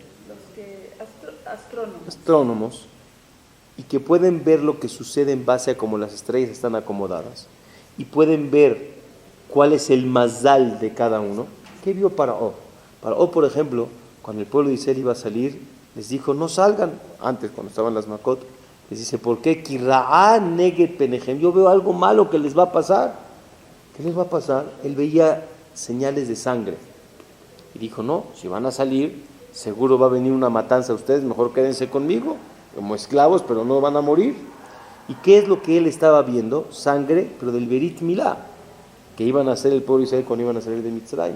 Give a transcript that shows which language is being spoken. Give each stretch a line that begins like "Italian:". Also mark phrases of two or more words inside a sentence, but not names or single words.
Spanish: Astrónomos, y que pueden ver lo que sucede en base a cómo las estrellas están acomodadas y pueden ver cuál es el mazal de cada uno. ¿Qué vio Paró? Paró, por ejemplo, cuando el pueblo de Israel iba a salir, les dijo, no salgan, antes cuando estaban las Makot, les dice, ¿por qué?
Hebrew: כי רעה נגד פניכם,
Spanish: yo veo algo malo que les va a pasar. ¿Qué les va a pasar? Él veía señales de sangre y dijo, no, si van a salir, seguro va a venir una matanza a ustedes, mejor quédense conmigo, como esclavos, pero no van a morir. ¿Y qué es lo que él estaba viendo? Sangre, pero del
Hebrew: ברית מילה,
Spanish: que iban a hacer el pueblo de Israel cuando iban a salir de Mitzrayim.